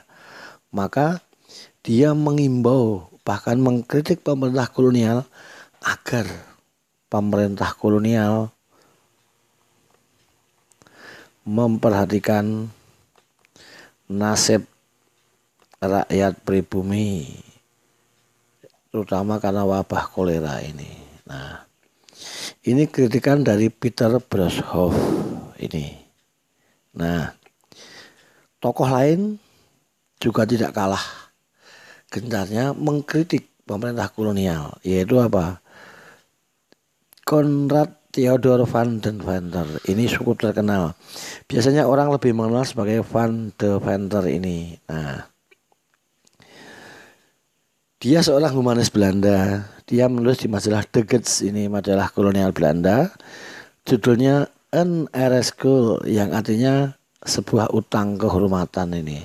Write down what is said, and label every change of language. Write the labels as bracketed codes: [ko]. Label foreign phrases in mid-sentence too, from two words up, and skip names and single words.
[id] Maka dia mengimbau bahkan mengkritik pemerintah kolonial agar pemerintah kolonial memperhatikan nasib rakyat pribumi, terutama karena wabah kolera ini. Nah, ini kritikan dari Peter Broshoff ini. Nah, tokoh lain juga tidak kalah gencarnya mengkritik pemerintah kolonial, yaitu apa? Konrad Theodor van den Venter. Ini cukup terkenal. Biasanya orang lebih mengenal sebagai Van de Venter ini. Nah, dia seorang humanis Belanda. Dia menulis di majalah De Gids, ini majalah kolonial Belanda. Judulnya Een Ereschuld, yang artinya sebuah utang kehormatan ini.